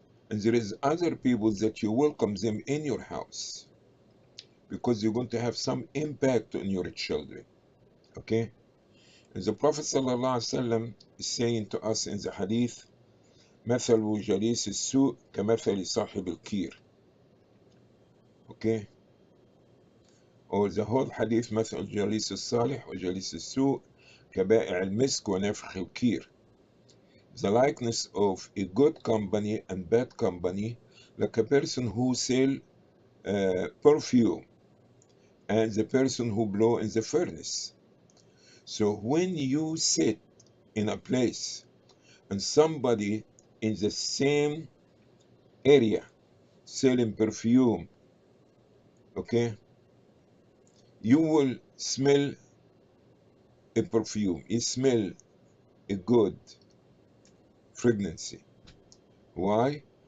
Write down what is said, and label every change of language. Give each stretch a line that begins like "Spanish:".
English: And there is other people that you welcome them in your house because you're going to have some impact on your children. Okay? And the Prophet ﷺ is saying to us in the hadith,
Arabic: مثل جليس السوء كمثل صاحب الكير.
English: Okay? Or the whole hadith,
Arabic: مثل جليس الصالح وجليس السوء كبائع المسك ونفخ الكير.
English: The likeness of a good company and bad company, like a person who sell perfume and the person who blow in the furnace. So when you sit in a place and somebody in the same area selling perfume, okay, you will smell a perfume, you smell a good fragrance. Why?